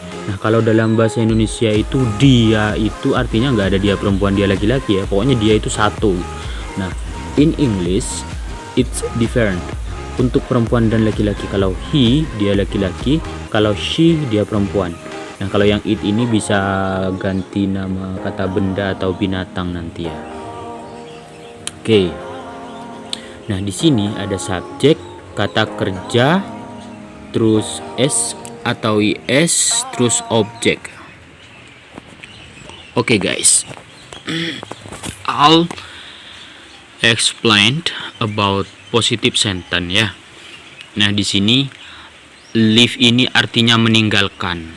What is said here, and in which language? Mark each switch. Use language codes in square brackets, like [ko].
[id] Nah, kalau dalam bahasa Indonesia itu dia itu artinya nggak ada dia perempuan, dia laki-laki ya. Pokoknya dia itu satu. [en] Nah, in English it's different. [id] Untuk perempuan dan laki-laki, kalau he dia laki-laki, kalau she dia perempuan. Nah, kalau yang it ini bisa ganti nama kata benda atau binatang nanti ya. Oke. Nah, di sini ada subjek, kata kerja, terus S atau IS, terus objek. [en] Oke guys. I'll explain about positive sentence ya. [id] Nah, di sini leave ini artinya meninggalkan.